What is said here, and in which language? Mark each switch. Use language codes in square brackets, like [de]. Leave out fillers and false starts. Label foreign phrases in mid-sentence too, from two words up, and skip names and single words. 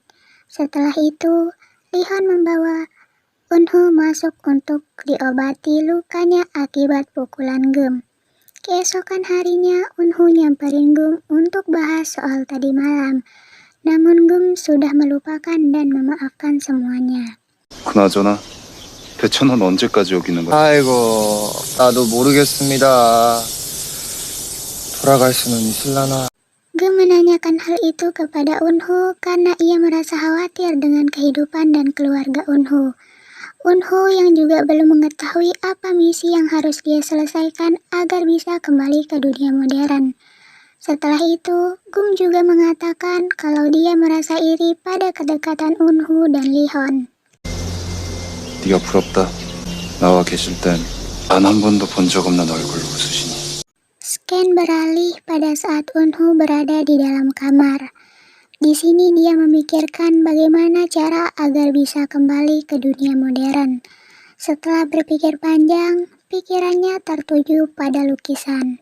[id] Setelah itu, Lihon membawa Eunho masuk untuk diobati lukanya akibat pukulan Gum. Keesokan harinya, Eunho nyamperin Gum untuk bahas soal tadi malam. Namun Gum sudah melupakan dan memaafkan semuanya. [ko] 그나저나 배천은 언제까지 여기 있는 거야? 아이고, 나도 모르겠습니다. 돌아갈 수는 있을라나? [id] Gum menanyakan hal itu kepada Eunho karena ia merasa khawatir dengan kehidupan dan keluarga Eunho. Eunho yang juga belum mengetahui apa misi yang harus dia selesaikan agar bisa kembali ke dunia modern. Setelah itu, Gum juga mengatakan kalau dia merasa iri pada kedekatan Eunho dan Lihon. [ko] 네가 부럽다. 나와 계실 땐 단 한 번도 본 적 없는 얼굴로 웃으시니. [id] Scan beralih pada saat Eunho berada di dalam kamar. Di sini dia memikirkan bagaimana cara agar bisa kembali ke dunia modern. Setelah berpikir panjang, pikirannya tertuju pada lukisan.